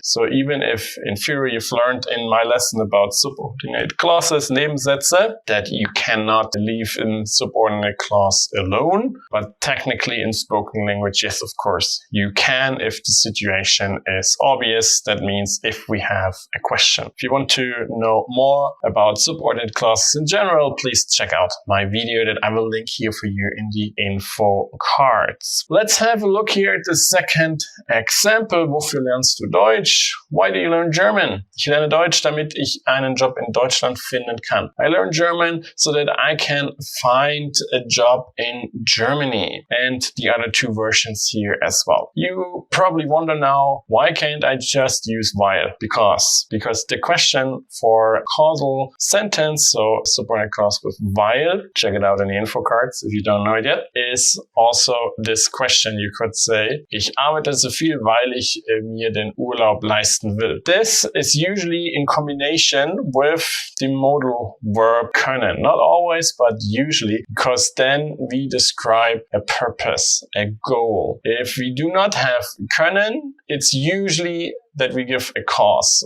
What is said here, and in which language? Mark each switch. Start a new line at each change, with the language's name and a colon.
English: So even if in theory you've learned in my lesson about subordinate clauses, Nebensätze, that you cannot leave in subordinate clause alone, but technically in spoken language, yes, of course, you can if the situation is obvious. That means if we have a question. If you want to know more about subordinate clauses in general, please check out my video that I will link here for you in the info cards. Let's have a look here at the second example.
German: Wofür lernst du Deutsch?
English: Why do you learn German?
German: Ich lerne Deutsch, damit ich einen Job in Deutschland finden kann.
English: I learn German so that I can find a job in Germany. And the other two versions here as well. You probably wonder now, why can't I just use while? Because the question for causal sentence, so subordinate clause with while, check it out in the info cards if you don't know it yet, is also this question. You could say,
German: ich arbeite so viel, weil ich mir den Urlaub leisten will.
English: This is usually in combination with the modal verb können. Not always, but usually, because then we describe a purpose, a goal. If we do not have können, it's usually that we give a cause.